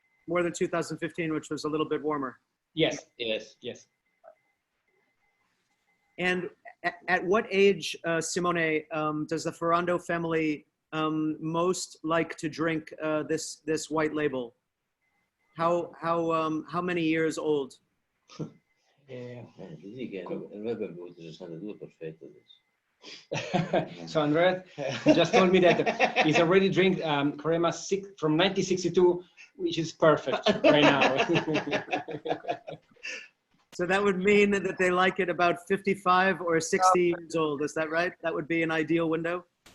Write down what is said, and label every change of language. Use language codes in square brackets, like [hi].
[en] More than 2015, which was a little bit warmer. Yes, Yes. yes. And at what age, Simone, does the Ferrando family most like to drink this white label? How many years old? [it] Dici che noi abbiamo bevuto 62, perfetto adesso. [en] So Andrea just told me that he's already drink Carema from 1962, which is perfect right now. So that would mean that they like it about 55 or 60 years old. Is that right? That would be an ideal window?